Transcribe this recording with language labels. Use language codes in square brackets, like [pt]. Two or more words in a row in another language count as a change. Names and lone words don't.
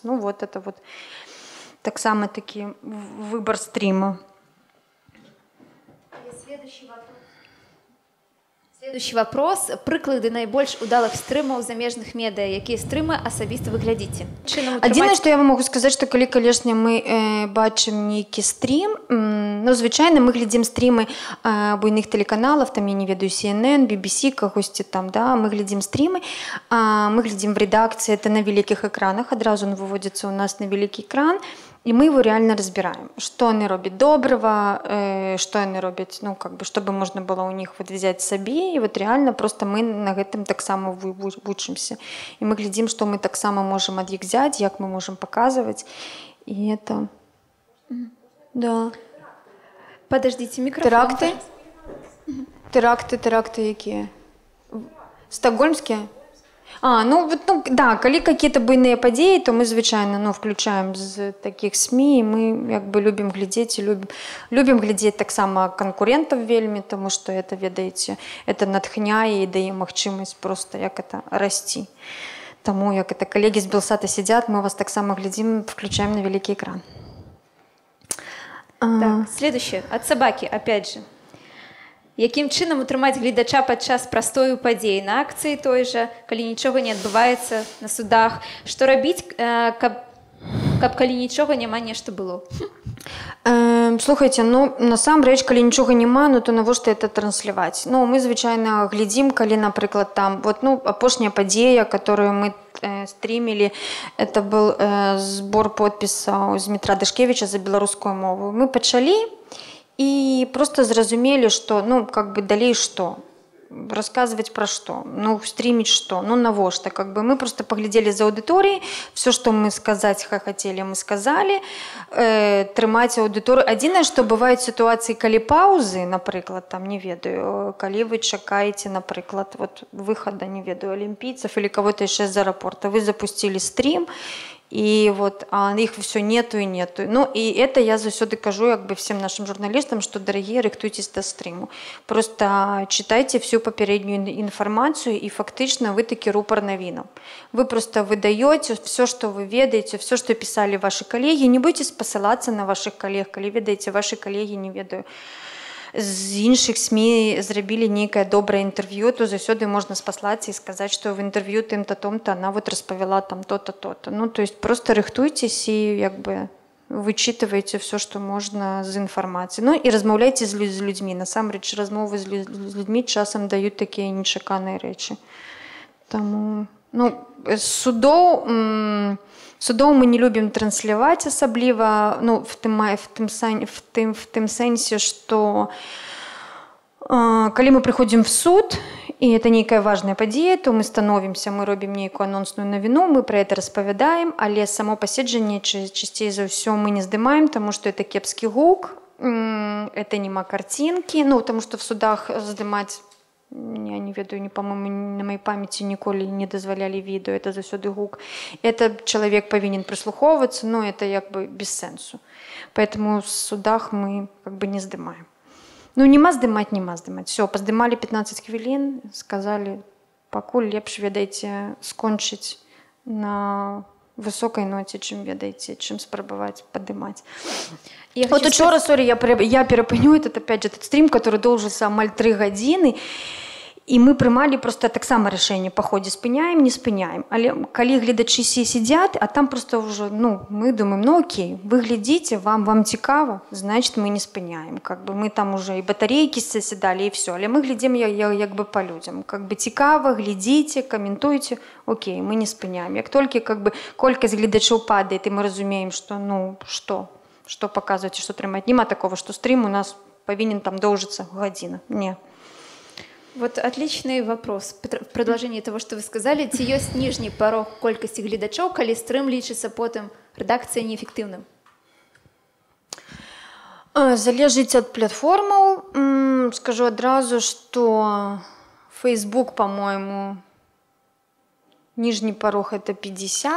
[ru] Ну вот это вот так само таки выбор стрима. Следующий вопрос. [be] Прыклады найбольш удалых стрымаў замежных медыа. Якія стрымы асабіста вы глядзіце? Адзінае, што я вам могу сказаць, што калі, канешне, мы бачым нейкі стрім, ну, звычайна мы глядзім стрімы буйных тэлеканалаў, там, я не ведаю, CNN, BBC, кагосьці там, да, мы глядзім стрімы, мы глядзім в редакцыі, это на вялікіх экранах, адразу он выводзіцца у нас на вялікі экран, [ru] и мы его реально разбираем, что они робят доброго, что они робят, ну, как бы, чтобы можно было у них вот взять себе, и вот реально просто [be] мы на гэтым таксама вучимся. [ru] И мы глядим, что мы таксама можем ад іх взять, як мы можем показывать, и это... Да. Подождите, микрофон. Теракты якія? Стокгольмские? [be] Ну да, калі какие-то буйныя падзеі, то мы звычайна, ну, [ru] включаем з таких СМІ, [be] і мы як бы любім глядзець, любім глядзець таксама канкурентаў вельмі, тому што это, ведаеце, это натхняе і дае магчымасць просто як это расці. Таму як это [ru] коллеги з Белсата сидят, [be] мы вас таксама глядзім, включаем на вялікі экран. [ru] Так, следующее, от собаки, опять же. [be] Якім чынам утрымаць гледача падчас прастою падзей на акцыі той жа, калі нічога не адбываецца на судах? Што рабіць, каб калі нічога няма, нешта было? Слухайте, ну насамрэч, калі нічога няма, ну то навошта это трансляваць? Ну мы звычайна глядзім, калі, напрыклад, там вот, ну апошняя падзея, [ru] которую мы стримили, это был сбор подпісаў з Дмітра Дашкевіча за беларускую мову. Мы пачалі и просто зразумелі, что, ну, как бы далей что? Рассказывать про что? Ну, стримить что? Ну, навошта? Как бы мы просто поглядели за аудиторией, все, что мы сказать хотели, мы сказали, [be] трымаць аудиторию. [ru] Адзінае, что бывают ситуации, [be] калі паузы, напрыклад, там, не ведаю, калі вы чакаете, напрыклад, [ru] вот выхода, не ведаю, олимпийцев или кого-то еще из аэропорта, вы запустили стрим, и вот их все нету и нету. Ну и это я заўсёды кажу как бы всем нашим журналистам, что, дорогие, [be] рыхтуйтесь до стриму. [ru] Просто читайте всю попереднюю информацию, и фактично вы таки рупор новинам. Вы просто выдаете все, что вы ведаете, все, что писали ваши коллеги. Не бойтесь посылаться на ваших коллег, [be] калі ведаеце, ваши коллеги, не ведаю, з іншых СМІ зрабілі нейкае добрае інтэрв'ю, то заўсёды можна спаслацца і сказаць, што в інтэрв'ю тым-то, том-то она вот распавяла там то-то, то-то. [ru] Ну, то есть просто [be] рыхтуйтесь і [ru] як бы вычитывайте все, что можно з інфармацыі. [be] Ну і размаўляйце з людзьмі. Насамрэч, размовы з людзьмі часам даюць такія нечаканыя рэчы. Таму, ну, судоў мы не любім трансляваць асабліва, ну, в тым сэнсе, што калі мы прыходзім в суд, і это нейкая важная падзея, то мы становімся, мы робім нейкую анонсную навіну, мы пра это распавядаем, але само паседжанне часцей за ўсё мы не здымаем, таму што это кепскі гук, это няма карцінкі, ну, таму што в судах здымаць, я не ведаю, [ru] по-моему, на моей памяти николи не дозволяли видео, [be] это заўсёды гук. [ru] Это человек повинен прислуховываться, но это как бы без сенсу. Поэтому в судах мы как бы не здымаем. Ну, нема здымаць. [be] Все, поздымали 15 хвілін, сказали, пакуль лепш, ведаеце, скончыць на высокой ноте, чым, ведаеце, чым спрабаваць падымаць. Вот учора, сори, я перапыню этот, [ru] опять же, этот стрим, который должился [be] амаль 3 гадзіны, і мы прымалі просто таксама рашэнне па ходзе спыняем, не спыняем. Але калі гледачы [ru] сидят, а там просто уже, ну, мы думаем, ну окей, вы глядите, [be] вам цікава, [ru] значит, мы не спыняем. Как бы мы там уже и батарейки соседали, и все. Але мы глядим як бы по людям. Как бы цікава, глядите, комментуйте, окей, мы не спыняем. [be] Як толькі [ru] как бы [be] колькасць гледачоў падает, [ru] и мы разумеем, что, ну, что показывать и что трымаць. Нема такого, что стрим у нас повинен там [be] доўжыцца гадзіна. [ru] Не. Вот отличный вопрос. В продолжении того, что вы сказали, [be] ці ёсць ніжні парог колькасці гледачоў, калі стрым лічыцца потым рэдакцыя неэфектыўным? Залежыць ад платформаў. Скажу адразу, [ru] что Facebook, по-моему, нижний порог это 50.